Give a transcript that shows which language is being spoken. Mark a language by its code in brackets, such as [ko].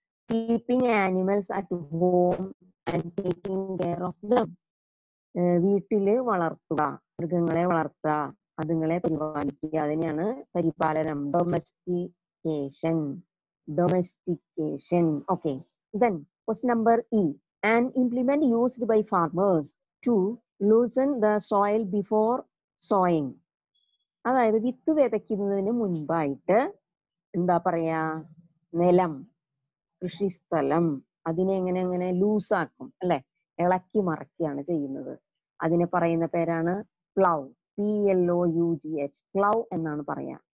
[en] Keeping animals at home and taking care of them. [ml] വീട്ടില് വളർത്തുക, മൃഗങ്ങളെ വളർത്തുക, അതുങ്ങളെ പരിപാലിക്കുക, അതിനെയാണ് പരിപാലനം. Domestication. Domestication. Okay, [en] Then question number E. An implement used by farmers to loosen the soil before sowing. [ml] അതായത് വിത്ത് വിതയ്ക്കുന്നതിന് മുൻപായിട്ട് എന്താ പറയാ, നിലം, കൃഷിസ്ഥലം അതിനെ എങ്ങനെ ലൂസാക്കും അല്ലെ, ഇളക്കി മറിക്കുകയാണ് ചെയ്യുന്നത്. അതിനെ പറയുന്ന പേരാണ് പ്ലൗ. PLOUGH, പ്ലൗ എന്നാണ് പറയാ.